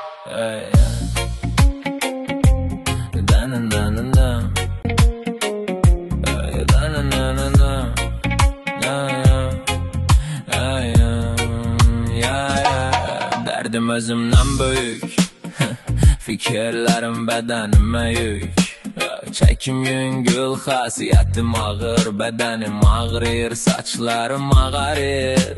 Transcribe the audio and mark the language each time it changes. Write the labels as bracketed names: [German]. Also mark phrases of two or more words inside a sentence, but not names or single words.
[Turkish] Ay, da-na-na-na-na. Ay, da-na-na-na-na. Ay, derdim özümden büyük. Fikirlerim bedenime yük. [Azerbaijani] Çekim yüngül, xasiyyətim ağır. Bədənim ağrıyır, saçlarım ağarır.